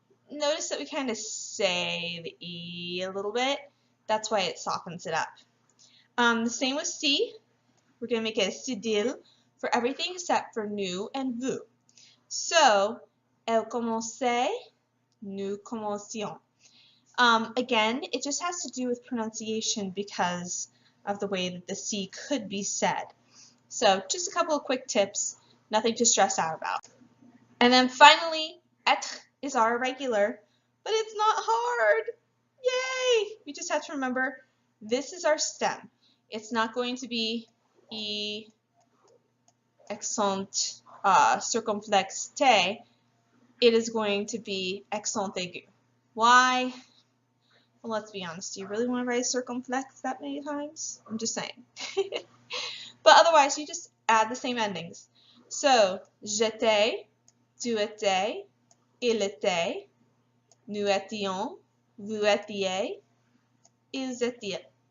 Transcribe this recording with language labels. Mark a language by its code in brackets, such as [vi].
[en] Notice that we kind of say the E a little bit. That's why it softens it up. The same with C. We're going to make it a cédille for everything except for nous and vous. [fr] So, elle commençait, nous commencions. [en] Again, it just has to do with pronunciation because of the way that the C could be said. So, just a couple of quick tips, nothing to stress out about. And then finally, être is our irregular, but it's not hard. Yay! We just have to remember this is our stem. It's not going to be E accent circumflexe T. It is going to be accent aigu. Why? Well, let's be honest. Do you really want to write circumflex that many times? I'm just saying. But otherwise, you just add the same endings. [fr] So, j'étais, tu étais, il était, nous étions, vous étiez, ils étaient.